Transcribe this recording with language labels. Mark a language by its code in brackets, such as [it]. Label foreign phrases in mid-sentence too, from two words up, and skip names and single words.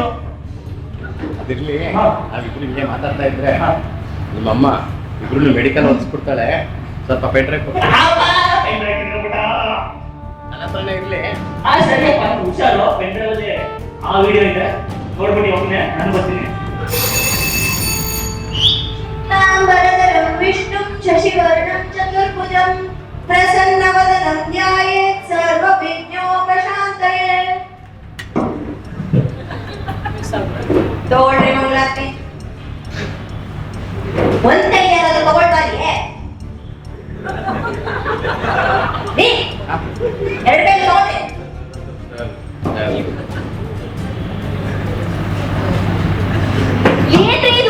[kn] ಅದಿರ್ಲಿ, ಹಾ. ನಾವಿಬ್ರು ಹಿಂಗೆ ಮಾತಾಡ್ತಾ ಇದ್ರೆ ಹಾ. ನಿಮ್ಮಮ್ಮ ಇಬ್ರು ಮೆಡಿಕಲ್ ಓದಿಸ್ಬಿಡ್ತಾಳೆ. ಸ್ವಲ್ಪ [en] pen drive [kn] ಕೊಟ್ಟು ನನ್ನ ಹತ್ರನೇ ಇರ್ಲಿ. ಸರಿಯಪ್ಪ, ಹುಷಾರು. [en] pen drive [kn] ಅಲ್ಲಿ ಆ ವಿಡಿಯೋ ಇದೆ, ನೋಡ್ಬಿಡಿ. ಒಮ್ಮೆ ನಾನು ಬರ್ತೀನಿ. [sa] ताम्बरधरं विष्णुं शशिवर्णं चतुर्भुजं प्रसन्नवदनं ध्यायेत् सर्वविघ्नोपशान्तये। [kn] ತಗೊಳ್ರಿ ಮಂಗಳಾರತಿ. ಒಂದೇ ಯಾರಾದ್ರೂ ತಗೊಳ್ತಾರಿಯೇ? ಎರಡು ಬೇಗ ತಗೊಳ್ಳಿ. ಏನ್ರಿ ಇದು?